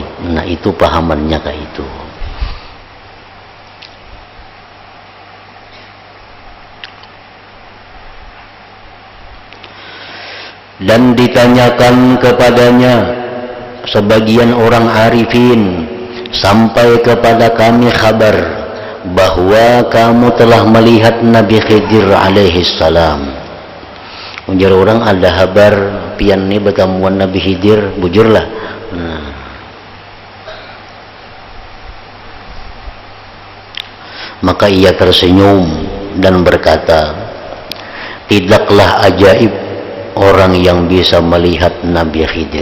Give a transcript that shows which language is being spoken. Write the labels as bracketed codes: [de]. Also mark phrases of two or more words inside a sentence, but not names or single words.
[id] Nah itu pahamannya kayak itu. Dan ditanyakan kepadanya sebagian orang arifin, sampai kepada kami kabar bahwa kamu telah melihat Nabi Khidir [ar] alaihi salam. [bjn] Ujar orang ada kabar pian ni bertemuan Nabi Khidir, bujurlah. [id] Maka ia tersenyum dan berkata, tidaklah ajaib orang yang bisa melihat Nabi Khidir.